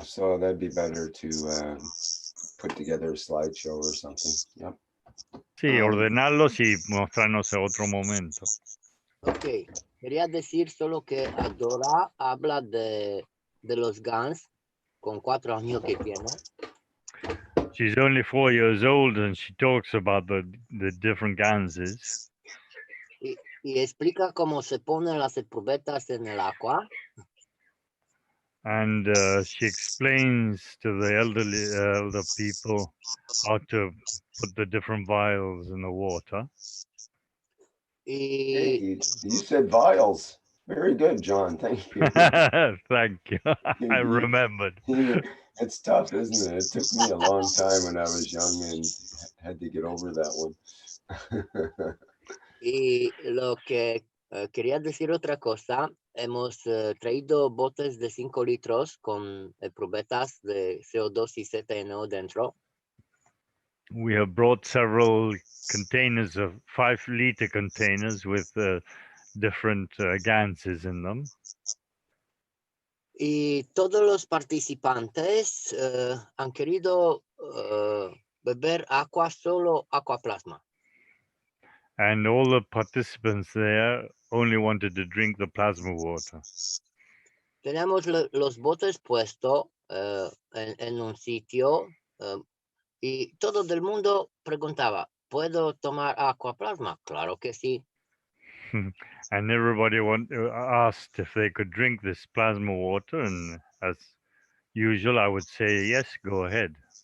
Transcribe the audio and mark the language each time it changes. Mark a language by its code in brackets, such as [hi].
[en] So that'd be better to put together a slideshow or something. Yep. [es] Sí, ordenarlos y mostrarnos a otro momento. Ok, quería decir solo que Adora habla de los Gans con 4 años que tiene. [en] She's only 4 years old and she talks about the different Ganses. [es] Y explica cómo se ponen las probetas en el agua. [en] And she explains to the elder people how to put the different vials in the water. Hey, you said vials. Very good, John. Thank you. Thank you. I remembered. It's tough, isn't it? It took me a long time when I was young and had to get over that one. [es] Y lo que quería decir otra cosa, hemos traído botes de 5 litros con probetas de CO2 y ZNO dentro. [en] We have brought several containers of 5-liter containers with different Ganses in them. [es] Y todos los participantes han querido beber agua, solo aqua plasma. [en] And all the participants there only wanted to drink the plasma water. [es] Teníamos los botes puestos en un sitio y todo el mundo preguntaba, ¿puedo tomar aqua plasma? Claro que sí. [en] And everybody asked if they could drink this plasma water, and as usual, I would say, yes, go ahead.